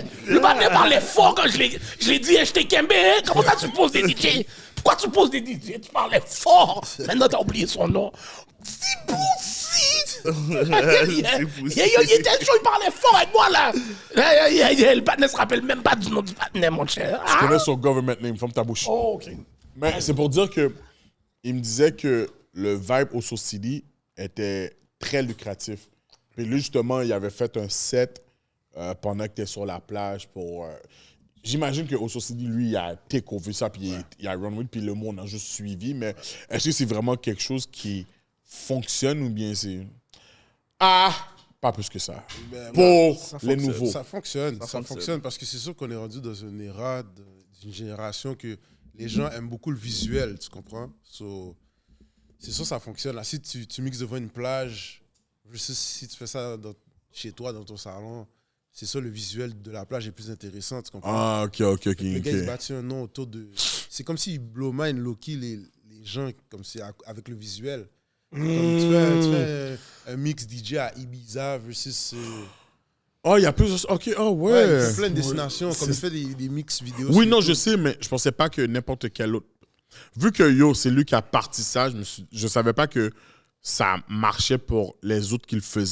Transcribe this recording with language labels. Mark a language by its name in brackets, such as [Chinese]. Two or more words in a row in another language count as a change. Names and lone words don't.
[French] Le panel parlait fort quand je l'ai dit, j'étais Kembe, hein? Comment ça tu poses des DJ? Pourquoi tu poses des DJ? Tu parlais fort! Maintenant, t'as oublié son nom. C'est Poussi! Il était chaud, il parlait fort avec moi, là! Le panel se rappelle même pas du nom du panel, mon cher. Je connais son [English] government name, [French] ferme ta bouche. Oh, OK. Mais c'est pour dire que il me disait que le vibe au Soul City était très lucratif. Puis lui, justement, il avait fait un set pendant que tu es sur la plage pour... J'imagine que Soul City, lui, il a [English] take over [French] ça, puis il a [English] run with, [French] puis le monde a juste suivi. Mais est-ce que c'est vraiment quelque chose qui fonctionne ou bien c'est... Ah! Pas plus que ça. Ben, Pour ça les fonctionne, nouveaux. Ça fonctionne. Ça fonctionne. fonctionne parce que c'est sûr qu'on est rendu dans une ère d'une génération que les gens aiment beaucoup le visuel, tu comprends? So, c'est sûr ça fonctionne. Là, si tu mixes devant une plage, si tu fais ça chez toi, dans ton salon, c'est ça, le visuel de la plage est plus intéressant, tu comprends? Ah, ok. Le gars, il se bâtit un nom autour de... C'est comme s'il [English] blow mind, low-key, [French] les gens, comme c'est avec le visuel. Comme tu fais un mix DJ à Ibiza versus... Oh, il y a plus... Ok, oh, Ouais, ouais. il fait plein de destinations, comme il fait des mix vidéo. Oui, sur non, YouTube. je sais, mais je pensais pas que n'importe quel autre... Vu que Yo, c'est lui qui a parti ça, je savais pas que ça marchait pour les autres qui le faisaient